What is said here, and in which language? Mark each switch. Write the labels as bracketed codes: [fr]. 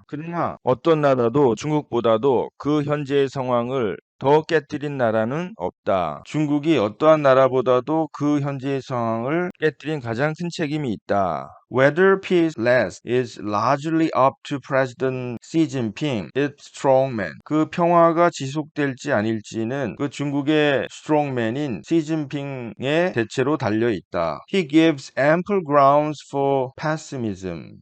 [ko] 그러나 어떤 나라도 중국보다도 그 현재의 상황을 더 깨뜨린 나라는 없다. 중국이 어떠한 나라보다도 그 현재의 상황을 깨뜨린 가장 큰 책임이 있다. [en] Whether peace lasts is largely up to President Xi Jinping, its strongman. [ko] 그 평화가 지속될지 아닐지는 그 중국의 스트롱맨인 시진핑의 대체로 달려있다. [en] He gives ample grounds for pessimism.